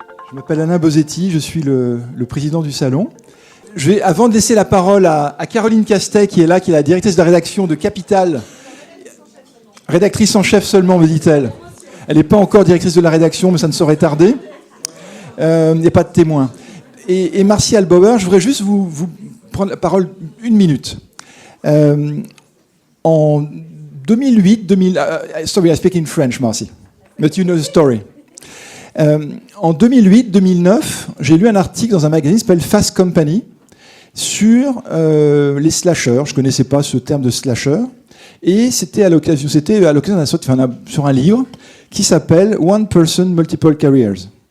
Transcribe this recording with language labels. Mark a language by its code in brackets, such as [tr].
[fr] Je m'appelle Alain Bosetti, je suis le président du salon. Avant de laisser la parole à Caroline Castet, qui est là, qui est la directrice de la rédaction de Capital, rédactrice en chef seulement, me dit-elle. Elle n'est pas encore directrice de la rédaction, mais ça ne saurait tarder. Il n'y a pas de témoin. Et Marcy Albauer, je voudrais juste vous prendre la parole une minute. En 2008, [en] sorry, I speak in French, Marcy, but you know the story. [fr] En 2008-2009, j'ai lu un article dans un magazine qui s'appelle Fast Company sur les slashers. Je ne connaissais pas ce terme de slasher. Et c'était à l'occasion sur un livre qui s'appelle One Person, Multiple Careers.